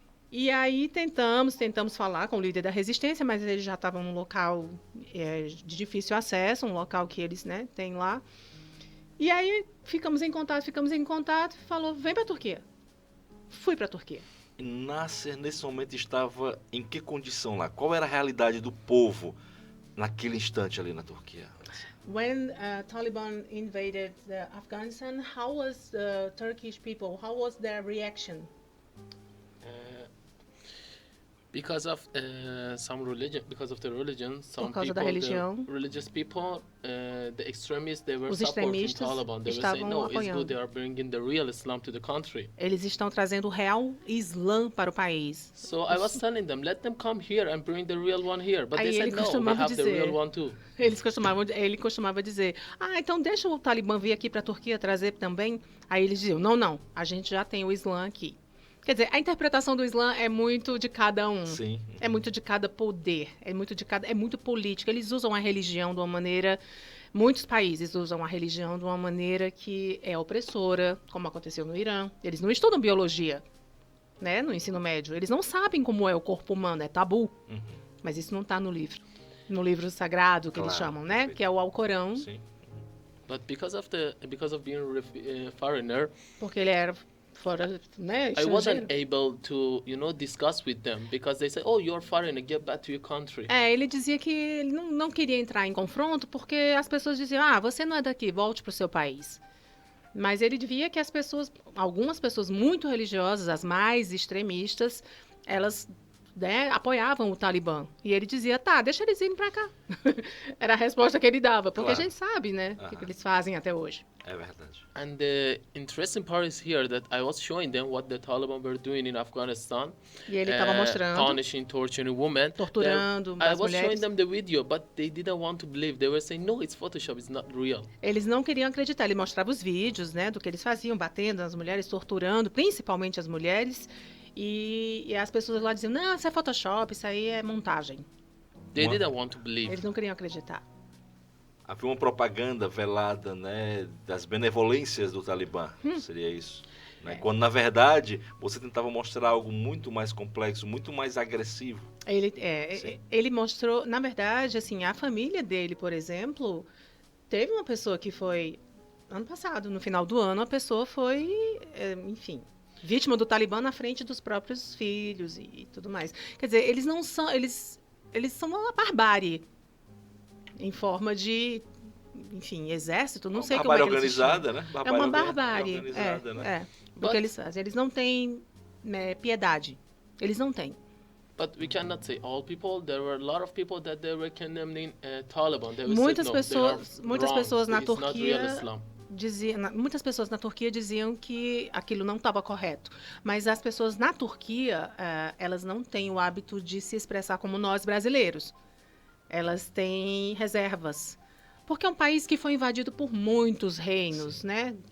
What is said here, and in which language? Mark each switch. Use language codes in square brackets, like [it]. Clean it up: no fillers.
[pt] E aí tentamos falar com o líder da resistência, mas eles já estavam num local de difícil acesso, um local que eles têm lá. E aí ficamos em contato, falou, vem para a Turquia. Fui para a Turquia. E Nasser, nesse momento, estava em que condição lá? Qual era a realidade do povo naquele instante ali na Turquia? [en] When Taliban invaded Afghanistan, how was the Turkish people, how was their reaction? Because of some religion, because of the religion, some [pt] causa da [en] people, [pt] religião. [en] the religious people, the extremists, they were [pt] Os [en] supporting [pt] extremistas [en] Taliban. They were saying, [pt] estavam [en] no, it's [pt] apoiando. [en] good. They are bringing the real Islam to the country. [pt] Eles estão trazendo o real Islã para o país. [en] So I was telling them, let them come here and bring the real one here. But [pt] Aí [en] they [pt] ele [en] said, no, we [pt] costumava [en] have the [pt] dizer- [en] real one too. [pt] Ele costumava dizer, então deixa o Talibã vir aqui para a Turquia trazer também. Aí eles diziam, não, a gente já tem o Islã aqui. Quer dizer, a interpretação do Islã é muito de cada um. Sim. É muito de cada poder, é muito político. Eles usam a religião de uma maneira, muitos países usam a religião de uma maneira que é opressora, como aconteceu no Irã. Eles não estudam biologia, né, no ensino médio. Eles não sabem como é o corpo humano, é tabu. Mas isso não está no livro sagrado que eles Claro, chamam, né, perfeito. que é o Alcorão, Sim. [en] But because of being a foreigner, [pt] porque ele era fora, né, [en] I wasn't [pt] estrangeiro. [en] able to, discuss with them because they say, oh, you're foreigner, get back to your country. [pt] Ele dizia que ele não queria entrar em confronto porque as pessoas diziam, você não é daqui, volte para o seu país. Mas ele via que algumas pessoas muito religiosas, as mais extremistas, elas, né, apoiavam o Talibã. E ele dizia, deixa eles irem para cá. Era a resposta que ele dava, porque Claro. a gente sabe, né, o que eles fazem até hoje. É verdade. [en] And the interesting part is here that I was showing them what the Taliban were doing in Afghanistan. [pt] E ele estava mostrando, [en] Punishing, torturing women. [pt] torturando [en] I [pt] as [en] was showing [pt] mulheres. [en] them the video, but they didn't want to believe. They were saying, no, it's Photoshop, it's not real. [pt] Eles não queriam acreditar. Ele mostrava os vídeos, né, do que eles faziam, batendo nas mulheres, torturando, principalmente as mulheres. E as pessoas lá diziam, não, isso é Photoshop, isso aí é montagem. [en] They What? didn't want to believe. [pt] Eles não queriam acreditar. Havia uma propaganda velada, né, das benevolências do Talibã, seria isso. Né? Quando, na verdade, você tentava mostrar algo muito mais complexo, muito mais agressivo. Sim. Ele mostrou, na verdade, assim, a família dele, por exemplo, teve uma pessoa que foi, ano passado, no final do ano, a pessoa foi, enfim, vítima do Talibã na frente dos próprios filhos e tudo mais. Quer dizer, eles não são, eles são uma barbárie em forma de, enfim, exército, não sei como é que eles se chamam. Organizada, né? É uma barbárie, Organizada, né? do que eles fazem. Eles não têm piedade. Eles não têm. [en] But we cannot say all people. There were a lot of people that they were condemning Taliban. They were [pt] Muitas [en] saying, no, [pt] muitas pessoas na [en] it's not real [pt] Turquia [en] Islam. [pt] muitas pessoas na Turquia diziam que aquilo não estava correto. Mas as pessoas na Turquia, elas não têm o hábito de se expressar como nós brasileiros. Elas têm reservas. Porque é um país que foi invadido por muitos reinos, né?